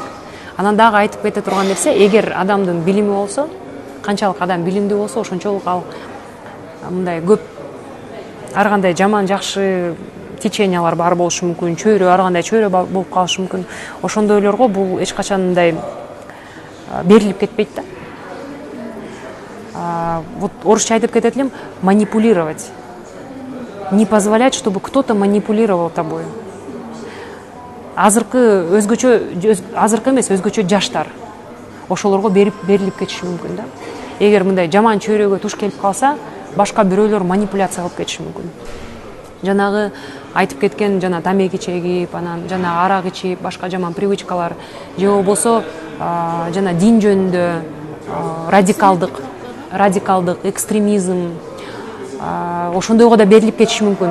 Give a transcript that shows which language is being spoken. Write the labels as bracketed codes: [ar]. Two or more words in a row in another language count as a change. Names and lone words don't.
[ky] Анан дагы айтып кете турган нерсе, эгер адамдын билими болсо, канчалык адам билимдүү болсо, ошончолук ал мындай көп ар кандай жаман жакшы течениялар бар болушу мүмкүн, ар кандай чөйрө болуп калышы мүмкүн. Ошондойлорго бул эч качан мындай берилип кетпейт да. Вот орусча айтып кетет элем, [ru] манипулировать. Не позволять, чтобы кто-то манипулировал тобой. [ky] Азыркы эмес, өзгөчө жаштар ошолорго берилип кетиши мүмкүн да. Эгер мындай жаман чөйрөгө туш келип калса, башка бирөөлөр манипуляция кылып кетиши мүмкүн. Жанагы айтып кеткен жана тамеки чегип, анан жана арак ичип, башка жаман привычкалар, же болбосо жана дин жөнүндө радикалдык, экстремизм, ошондойго да берилип кетиши мүмкүн.